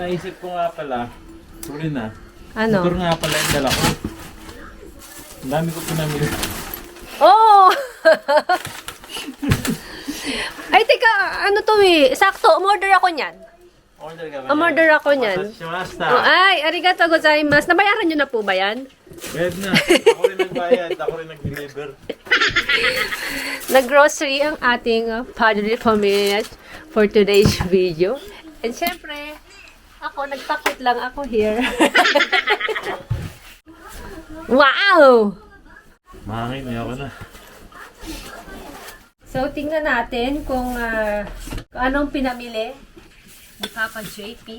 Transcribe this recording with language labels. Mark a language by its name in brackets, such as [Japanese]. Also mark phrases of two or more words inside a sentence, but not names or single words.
[Filipino] Naisip ko nga pala. Sorry na. Ano? Motor nga pala yung dala ko. Ang dami ko pinamili. Oh! Ay, teka, ano to eh? Sakto, umorder ako niyan. Order ka ba? Umorder ako niyan. Oh, ay, [Japanese] ありがとうございます. [Filipino] Nabayaran nyo na po ba yan? Bayad na. Ako rin nagbayad. Ako rin nag-deliver. Nag-grocery ang ating Padre Pamilya [English] for today's video. [Filipino] And syempre, ako, nagpakit lang ako here. Wow! Mahangin na ako na. So, tingnan natin kung anong pinamili ni Papa JP.